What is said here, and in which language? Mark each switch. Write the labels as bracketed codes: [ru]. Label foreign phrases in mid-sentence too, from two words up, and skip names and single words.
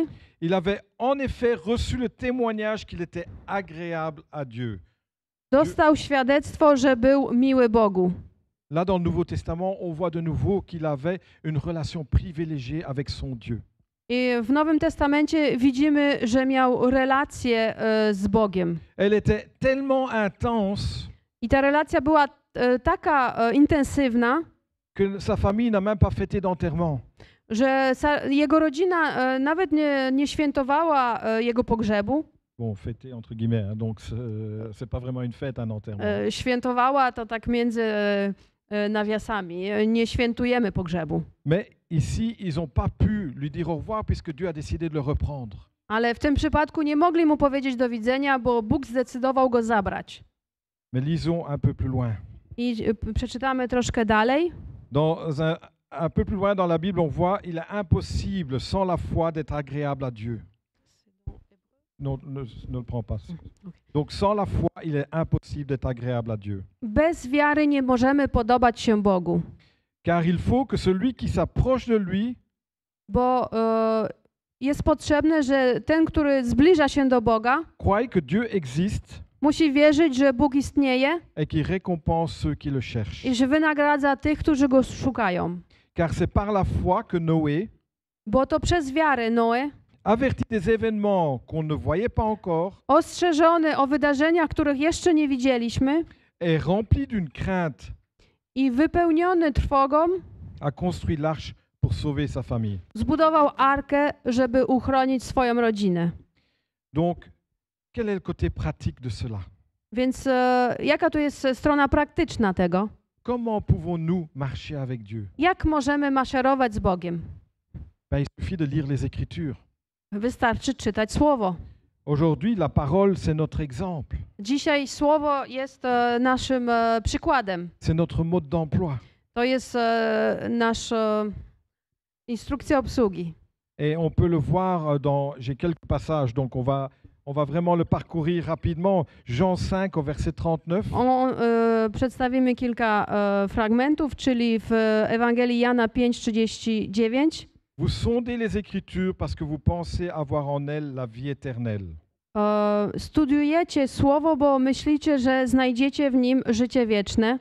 [fr] il avait en effet reçu le témoignage qu'il était agréable à Dieu. [pl] dostał świadectwo, że był miły Bogu. [fr] Là, dans le Nouveau Testament, on voit de nouveau qu'il avait une relation privilégiée avec son Dieu. [pl] I w Nowym Testamencie widzimy, że miał relację z Bogiem. [fr] Elle était tellement intense [pl] I ta relacja była taka intensywna, [fr] que sa famille n'a même pas fêté d'enterrement. [pl] że jego rodzina nawet nie świętowała jego pogrzebu. [fr] Bon, fêter entre guillemets, hein, donc c'est pas vraiment une fête, un enterrement. [pl] Świętowała to tak między nawiasami. Nie świętujemy pogrzebu. [fr] Mais ici, ils n'ont pas pu lui dire au revoir puisque Dieu a décidé de le reprendre. [pl] Ale w tym przypadku nie mogli mu powiedzieć do widzenia, bo Bóg zdecydował go zabrać. [fr] Mais lisons un peu plus loin. [pl] I przeczytamy troszkę dalej. [fr] Un peu plus loin dans la Bible, on voit il est impossible sans la foi d'être agréable à Dieu. Non, ne le prends pas. Donc sans la foi, il est impossible d'être agréable à Dieu. [pl] Bez wiary nie możemy podobać się Bogu, [fr] Car il faut que celui qui s'approche de lui [pl] bo jest potrzebne, że ten, który zbliża się do Boga, [fr] croie que Dieu existe [pl] musi wierzyć, że Bóg istnieje [fr] et qu'il récompense ceux qui le cherchent. [pl] i że wynagradza tych, którzy Go szukają. [fr] Car c'est par la foi que Noé, [pl] Bo to przez wiarę Noe, [fr] averti des événements qu'on ne voyait pas encore, [pl] ostrzeżony o wydarzeniach, których jeszcze nie widzieliśmy [fr] est rempli d'une crainte, [pl] i wypełniony trwogą, [fr] a construit l'arche pour sauver sa famille. [pl] zbudował arkę, żeby uchronić swoją rodzinę. [fr] Donc, quel est le côté pratique de cela? [pl] Więc jaka tu jest strona praktyczna tego? [fr] Comment pouvons-nous marcher avec Dieu? [pl] Jak możemy maszerować z Bogiem? [fr] Ben, il suffit de lire les Écritures. [pl] Wystarczy czytać Słowo. [fr] Aujourd'hui, la parole, c'est notre exemple. [pl] Dzisiaj Słowo jest naszym przykładem. [fr] C'est notre mode d'emploi. [pl] To jest nasza instrukcja obsługi. [fr] Et on peut le voir j'ai quelques passages, donc on va vraiment le parcourir rapidement. Jean 5 au verset 39. [pl] Przedstawimy kilka fragmentów, czyli w Ewangelii Jana 5:39. [fr] Vous sondez les Écritures parce que vous pensez avoir en elles la vie éternelle. [pl] Studiujecie Słowo, bo myślicie, że znajdziecie w nim życie wieczne.